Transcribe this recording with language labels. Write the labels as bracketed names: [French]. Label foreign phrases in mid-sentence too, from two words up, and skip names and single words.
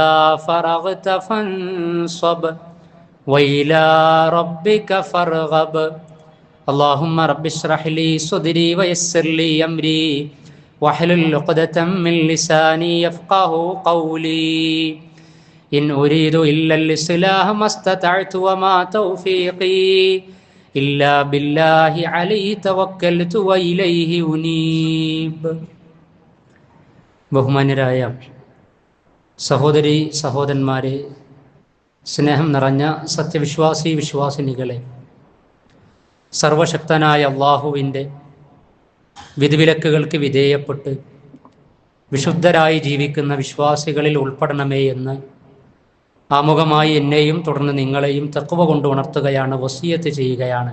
[Arabic] فرغت فانصب وإلى ربك فارغب اللهم رب اشرح لي صدري ويسر لي أمري واحلل عقدة من لساني يفقه قولي إن أريد إلا الإصلاح ما استطعت وما توفيقي إلا بالله عليه توكلت وإليه أنيب. [Malayalam] ബഹുമാന്യരായ സഹോദരി സഹോദരന്മാരെ, സ്നേഹം നിറഞ്ഞ സത്യവിശ്വാസി വിശ്വാസിനികളെ, സർവശക്തനായ അള്ളാഹുവിൻ്റെ വിധിവിലക്കുകൾക്ക് വിധേയപ്പെട്ട് വിശുദ്ധരായി ജീവിക്കുന്ന വിശ്വാസികളിൽ ഉൾപ്പെടണമേ എന്ന് ആമുഖമായി എന്നെയും തുടർന്ന് നിങ്ങളെയും തഖ്വ കൊണ്ട് ഉണർത്തുകയാണ്, വസിയത്ത് ചെയ്യുകയാണ്.